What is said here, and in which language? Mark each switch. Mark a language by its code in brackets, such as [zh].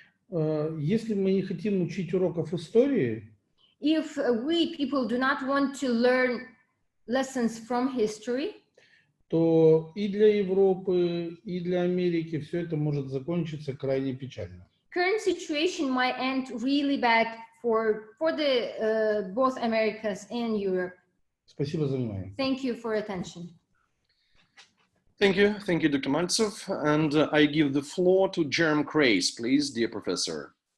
[ru] Если мы не хотим учить уроков истории, [en] if we people do not want to learn lessons from history, [ru] то и для Европы, и для Америки все это может закончиться крайне печально. [en] Current situation might end really bad for the both Americas and Europe. [ru] Спасибо за внимание. [en] Thank you for attention. Thank you, Dr. Maltsov. And I give the floor to Jerem Crace, please, dear professor.